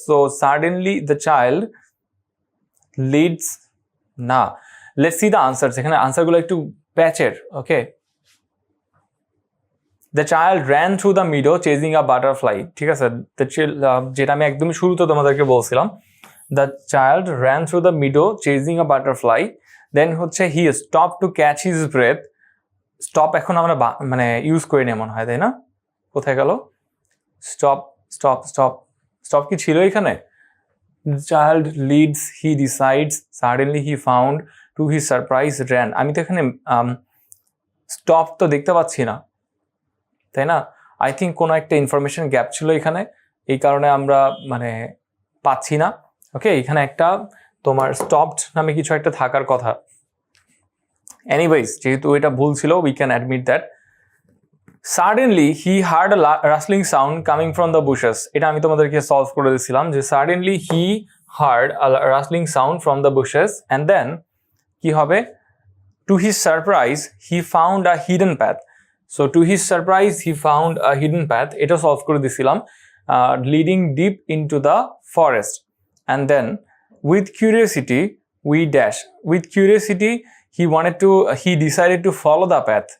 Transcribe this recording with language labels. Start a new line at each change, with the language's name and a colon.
English: So suddenly the child leads,
Bangla: না,
English: let's see the answers.
Bangla: এখানে আনসারগুলো একটু প্যাচের।
English: Okay, the child ran through the meadow chasing a butterfly. ঠিক আছে,
Bangla: যেটা আমি একদমই শুরুতে তোমাদেরকে বলছিলাম,
English: the child ran through the meadow chasing a butterfly.
Bangla: Then হচ্ছে
English: he stopped to catch his breath.
Bangla: Stop এখন আমরা মানে ইউজ করি না মনে হয়, তাই না? কোথায় গেল?
English: stop stop stop stop
Bangla: কি ছিল এখানে?
English: Child leads, he decides, suddenly he found, to his surprise ran.
Bangla: আমি তো এখানে স্টপ তো দেখতে পাচ্ছি না, তাই না? আই থিঙ্ক কোনো একটা ইনফরমেশন গ্যাপ ছিল এখানে, এই কারণে আমরা মানে পাচ্ছি না। ওকে, এখানে একটা তোমার স্টপড নামে কিছু একটা থাকার কথা।
English: anyways,
Bangla: যেহেতু এটা ভুল ছিল,
English: We can admit that. Suddenly he heard a rustling sound coming from the bushes.
Bangla: এটা আমি তোমাদেরকে সলভ করে দিয়েছিলাম যে
English: Suddenly he heard a rustling sound from the bushes and then কি হবে? To his surprise he found a hidden path. So to his surprise he found a hidden path,
Bangla: এটা solve করে দিয়েছিলাম।
English: Leading deep into the forest and then with curiosity we dash. With curiosity he decided to follow the path.